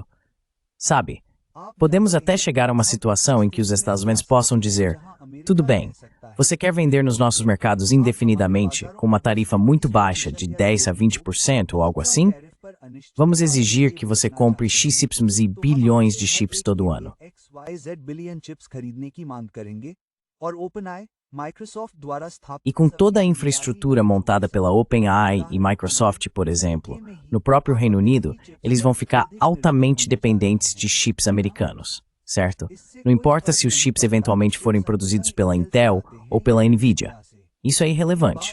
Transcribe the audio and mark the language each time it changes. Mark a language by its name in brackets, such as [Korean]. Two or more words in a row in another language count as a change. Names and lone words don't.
[Portuguese] Sabe, podemos até chegar a uma situação em que os Estados Unidos possam dizer: tudo bem, você quer vender nos nossos mercados indefinidamente, com uma tarifa muito baixa de 10 a 20% ou algo assim? Vamos exigir que você compre XYZ bilhões de chips todo ano. [Hindi] XYZ [English] billion chips [Hindi] खरीदने की मांग करेंगे और OpenAI, Microsoft द्वारा स्थापित [Portuguese] E com toda a infraestrutura montada pela OpenAI e Microsoft, por exemplo, no próprio Reino Unido, eles vão ficar altamente dependentes de chips americanos, certo? Não importa se os chips eventualmente forem produzidos pela Intel ou pela Nvidia. Isso é irrelevante.